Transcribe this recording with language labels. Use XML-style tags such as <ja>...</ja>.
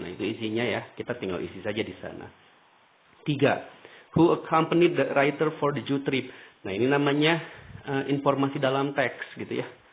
<id>Nah, itu isinya ya, kita tinggal isi saja di sana. 3.</id> <en>Who accompanied the writer for the Jew trip?</en> <id>Nah, ini namanya informasi dalam teks gitu ya.</id>